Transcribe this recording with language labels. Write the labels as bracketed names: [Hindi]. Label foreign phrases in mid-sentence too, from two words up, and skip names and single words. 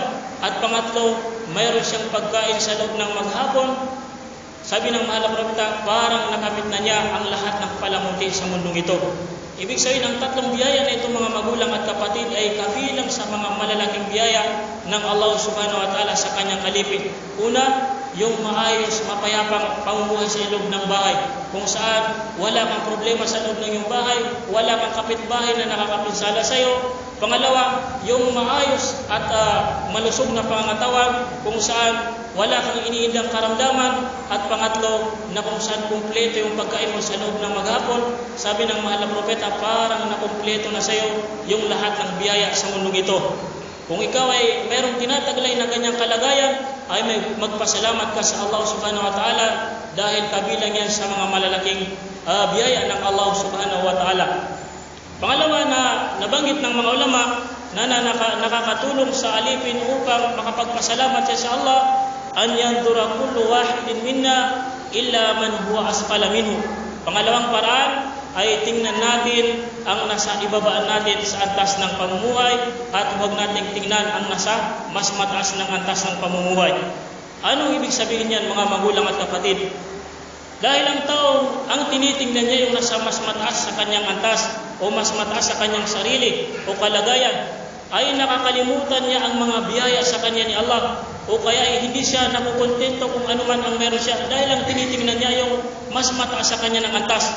[Filipino] At pangatlo, mayroon siyang pagkain sa loob ng maghapon. Sabi ng mahal na propeta, parang nakamit na niya ang lahat ng palamuti sa mundong ito. Ibig sabihin, ang tatlong biyaya na itong mga magulang at kapatid ay kabilang sa mga malalaking biyaya ng Allah [Arabic] سبحانه وتعالى [Filipino] sa kanyang kalipin. Una, yung maayos, mapayapang pamumuhay sa loob ng bahay, kung saan wala kang problema sa loob ng iyong bahay, wala kang kapitbahay na nakakapinsala sa iyo. Pangalawa, yung maayos at malusog na pangangatawan, kung saan wala kang iniindang karamdaman. At pangatlo, na kung saan kumpleto yung pagkain mo sa loob ng maghapon. Sabi ng mahal na propeta, parang nakumpleto na sa iyo yung lahat ng biyaya sa mundong ito. Kung ikaw ay mayroong tinataglay na ganyang kalagayan, ay may magpasalamat ka sa Allah [Arabic] سبحانه وتعالى [Filipino] dahil kabilang yan sa mga malalaking biyaya ng Allah [Arabic] سبحانه وتعالى. [Filipino] Pangalawa na nabanggit ng mga ulama na nakakatulong sa alipin upang makapagpasalamat siya sa Allah, [Arabic] أن ينظر كل واحد منا إلى من هو أسفل منه. [Filipino] Pangalawang paraan ay tingnan natin ang nasa ibabaan natin sa antas ng pamumuhay at huwag nating tingnan ang nasa mas mataas ng antas ng pamumuhay. Anong ibig sabihin yan, mga magulang at kapatid? Dahil ang tao, ang tinitingnan niya yung nasa mas mataas sa kanyang antas o mas mataas sa kanyang sarili o kalagayan, ay nakakalimutan niya ang mga biyaya sa kanya ni Allah, o kaya ay hindi siya nakukontento kung ano man ang meron siya dahil ang tinitingnan niya yung mas mataas sa kanya ng antas.